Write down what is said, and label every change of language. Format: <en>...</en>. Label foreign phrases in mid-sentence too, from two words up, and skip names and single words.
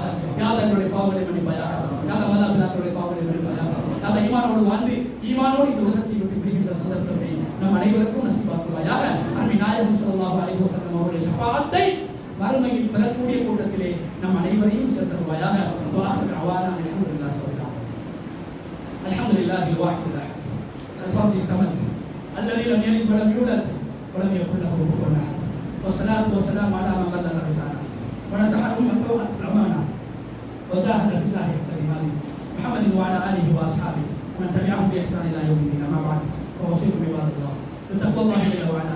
<ar>يا الله</ar> <ta>எங்களுடைய பாவங்களை மன்னிப்பாயாக,</ta> <ar>يا الله</ar> <ta>மாதாபிதாக்களுடைய பாவங்களை மன்னிப்பாயாக,</ta> <ar>يا الله</ar> <ta>ஈமானோடு வாழ்ந்து ஈமானோடு இந்த உலகத்தை விட்டு பிரிகின்ற சந்தர்ப்பத்தை நம் அனைவருக்கும் நசீபாக்குவாயாக. அருமை நாயகம்</ta> <ar>صلى الله عليه وسلم</ar> <ta>அவருடைய ஷஃபாஅத்தை மறுமையில் பெறக்கூடிய கூட்டத்திலே நம் அனைவரையும் சேர்த்தருவாயாக.</ta> <ar>وآخر دعوانا الحمد لله رب العالمين. الحمد لله الواحد الأحد الفرد الصمد الذي لم يلد ولم يولد ولم يكن له كفوا احد والصلاه والسلام على من بلغ الرساله ونصح الامه وادى الامانه وجاهد في الله حق جهاده محمد وعلى اله واصحابه ومن تبعهم باحسان الى يوم الدين. اما بعد فاوصيكم عباد الله بتقوى الله جل وعلا.</ar>